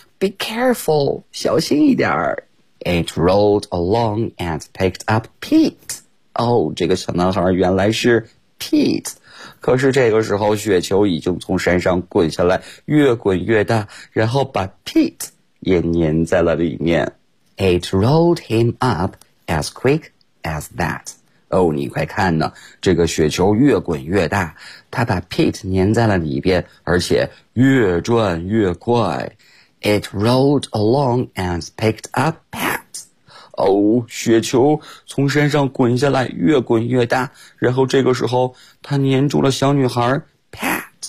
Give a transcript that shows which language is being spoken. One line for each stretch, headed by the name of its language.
English: Be careful,
Chinese: 小心一点儿。
English: It rolled along and picked up Pete.
Chinese: 这个小男孩原来是 Pete。可是这个时候雪球已经从山上滚下来，越滚越大，然后把 Pete... 也粘在了里面。
English: It rolled him up as quick as that.
Chinese: 你快看呢，这个雪球越滚越大，他把 Pete 粘在了里边，而且越转越快。
English: It rolled along and picked up Pat.
Chinese: 雪球从山上滚下来，越滚越大，然后这个时候他粘住了小女孩 Pat.